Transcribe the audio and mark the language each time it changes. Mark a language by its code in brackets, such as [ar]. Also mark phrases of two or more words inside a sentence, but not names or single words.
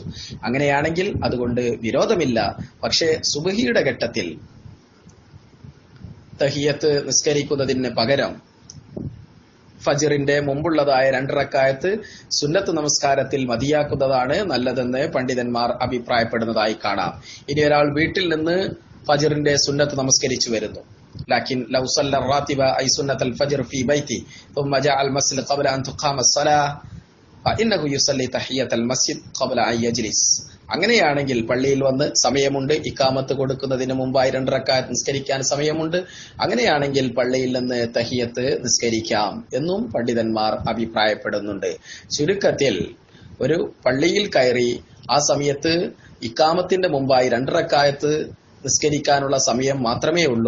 [ml] അങ്ങനെയാണെങ്കിൽ അതുകൊണ്ട് വിരോധമില്ല. പക്ഷേ സുബ്ഹിയുടെ ഘട്ടത്തിൽ തഹിയ്യത്ത് നിസ്കരിക്കുന്നതിന് പകരം ഫജ്റിന്റെ മുമ്പുള്ളതായ 2 റക്അത്ത് സുന്നത്ത് നമസ്കാരത്തിൽ മതിയാക്കുന്നതാണ് നല്ലതെന്ന് പണ്ഡിതന്മാർ അഭിപ്രായപ്പെടുന്നതായി കാണാം. ഇനി ഒരാൾ വീട്ടിൽ നിന്ന് ഫജ്റിന്റെ സുന്നത്ത് നമസ്കരിച്ചു വരുന്നു, [ar] لكن لو صلى راتبة أي سنة الفجر في بيتي ثم جاء المسجد قبل ان تقام الصلاه فانه يصلي تحيه المسجد قبل ان يجلس. [ml] അങ്ങനെയാണെങ്കിൽ പള്ളിയിൽ വന്ന് സമയമുണ്ട്, ഇഖാമത്ത് കൊടുക്കുന്നതിന് മുമ്പായി 2 റക്അത്ത് നിസ്കരിക്കാൻ സമയമുണ്ട്, അങ്ങനെയാണെങ്കിൽ പള്ളിയിൽ നിന്ന് തഹിയ്യത്ത് നിസ്കരിക്കാം എന്നും പണ്ഡിതന്മാർ അഭിപ്രായപ്പെടുന്നുണ്ട്. ചുരുക്കത്തിൽ ഒരു പള്ളിയിൽ കയറി ആ സമയത്ത് ഇഖാമത്തിന്റെ മുമ്പായി 2 റക്അത്ത് നിസ്കരിക്കാനുള്ള സമയം മാത്രമേ ഉള്ളൂ.